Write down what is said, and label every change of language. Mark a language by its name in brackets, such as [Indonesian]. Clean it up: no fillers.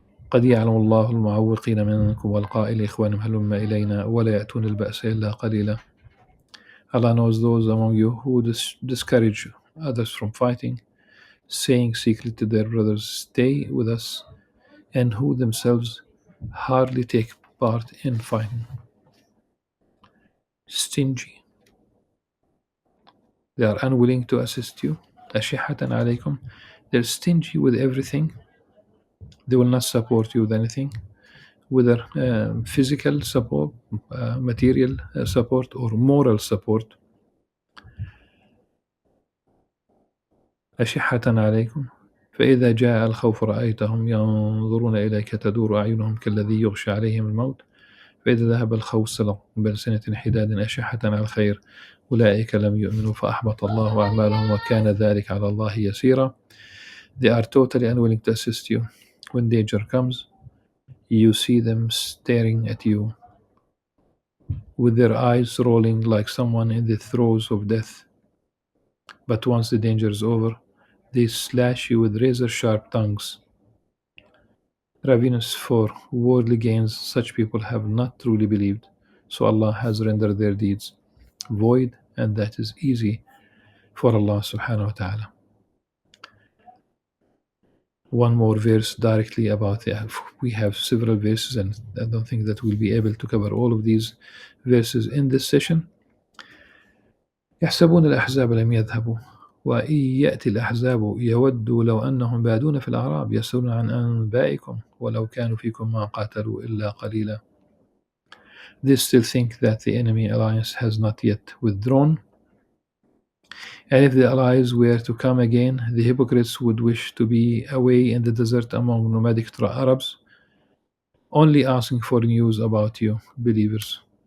[Arabic] قد يعلم الله المعوقين منكم والقائل إخوانهم هلم إلينا ولا يأتون البأس إلا قليلا. [English] Allah knows those among you who discourage others from fighting, saying secretly to their brothers, stay with us, and who themselves hardly take part in fighting. Stingy. They are unwilling to assist you. [Arabic] أشحة عليكم. [English] They're stingy with everything. They will not support you with anything, whether physical support, material support, or moral support. [Arabic] أشحة عليكم فإذا جاء الخوف رأيتهم ينظرون إليك تدور أعينهم كالذي يغشى عليهم الموت فإذا ذهب الخوف سلقوا بألسنة حداد أشحة على الخير أولئك لم يؤمنوا فأحبط الله أعمالهم وكان ذلك على الله يسيرا. [English] They are totally unwilling to assist you. When danger comes, you see them staring at you with their eyes rolling like someone in the throes of death. But once the danger is over, they slash you with razor-sharp tongues. Ravenous for worldly gains, such people have not truly believed, so Allah has rendered their deeds void, and that is easy for Allah subhanahu wa ta'ala. One more verse directly about we have several verses, and I don't think that we'll be able to cover all of these verses in this session. [Arabic] يحسبون الأحزاب لم يذهبوا وإن يأتي الأحزاب يودوا لو أنهم بادون في الأعراب يسألون عن أنبائكم ولو كانوا فيكم ما قاتلوا إلا قليلا. [English] They still think that the enemy alliance has not yet withdrawn, and if the allies were to come again, the hypocrites would wish to be away in the desert among nomadic Arabs, only asking for news about you, believers.